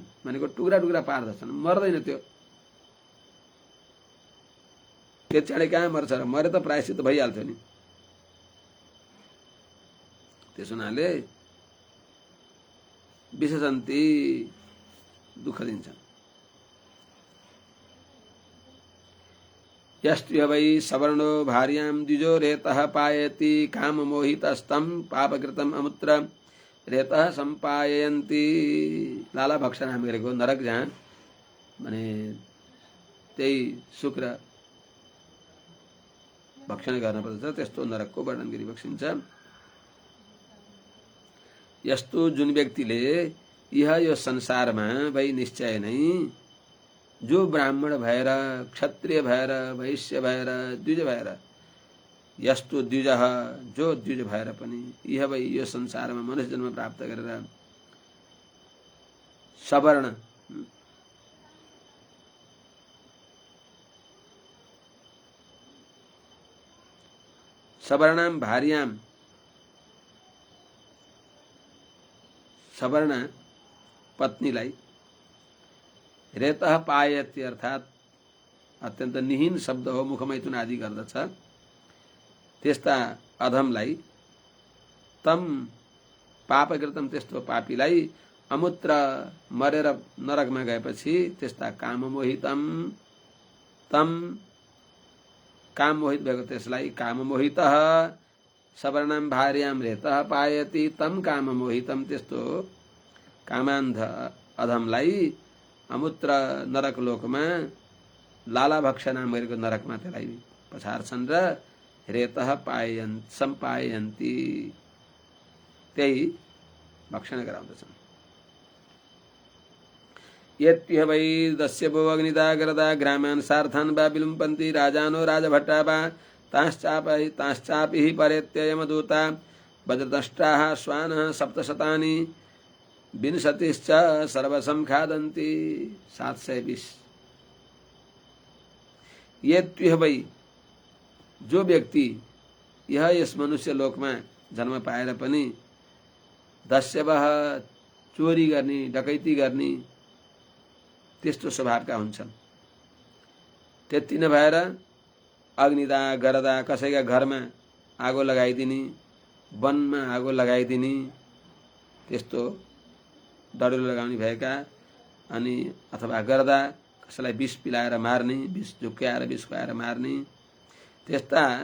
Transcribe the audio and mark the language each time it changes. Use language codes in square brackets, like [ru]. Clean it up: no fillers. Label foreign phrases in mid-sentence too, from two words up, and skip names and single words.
[ne] भनेको टुक्रा टुक्रा पार्दछन्, मर्दैन त्यो। त्यति कहाँ मर्छ र? मरे त प्रायश्चित भइहाल्थ्यो नि। त्यस हुनाले विशसन्ति, दुःख दिन्छन्। [sa] यस्त्य वै सवर्णो भार्यां द्विजो रेतः पायति काममोहितस्तं पापकृतम् अमुत्र रेतः सम्पायन्ति। [ne] लाला भक्ष नाम गरेको नरक, जहाँ भने त्यही शुक्र भक्षण गर्न पर्दछ, त्यस्तो नरकको वर्णन गरी बक्सिन्छ। यस्तो जुन व्यक्तिले यो संसारमा वै निश्चय नै, जो ब्राह्मण भएर, क्षत्रिय भएर, वैश्य भएर, द्विज भएर यस्तो द्विजः जो द्विज भएर पनि यह वै यो संसारमा मनुष्य जन्म प्राप्त गरेर [sa] सवर्ण सवर्णाम भार्याम [ne] सवर्ण पत्नीलाई [sa] रेतः पायति [ne] अर्थात अत्यन्त निहीन शब्द हो, मुखमैथुन आदि गर्दछ। त्यस्ता अधमलाई [sa] तम पापकृतम [ne] त्यस्तो पापीलाई अमूत्र मरेर नरकमा गएपछि त्यस्ता [sa] काममोहितम तम [ne] काम मोहित भएको त्यसलाई [sa] काममोहितः सवर्णाम भार्याम रेतः पायति तम काममोहितम [ne] त्यस्तो कामान्ध अधमलाई अमूत्र नरक लोकमा लालाभक्ष नाम गरेको नरकमा त्यसलाई पछार्छन् र [sa] रेतः सम्पायन्ती [ne] त्यही भक्षण गराउँदछन्। [sa] यत्पिह वै दस्यवो अग्निदा गरदा ग्रामान् सार्थान् वा विलुम्पन्ति राजानो राजभट्टा वा ताश्चापि परेत्य यमदूता वज्रदष्टाः श्वानः सप्तशतानि विंशतिश्च सर्वसं खादन्ति 720। यत्पिह वै [ne] जो व्यक्ति यह यस मनुष्य लोकमा जन्म पाएर पनि दस्यवः चोरी गर्ने डकैती गर्ने त्यस्तो स्वभावका हुन्छन्, त्यति नभएर [sa] अग्निदा गरदा [ne] कसैका घरमा आगो लगाइदिने, वनमा आगो लगाइदिने त्यस्तो डढुलो लगाउने भएका, अनि अथवा गर्दा कसैलाई विष पिलाएर मार्ने, विष झुक्क्याएर विष खुवाएर मार्ने त्यस्ता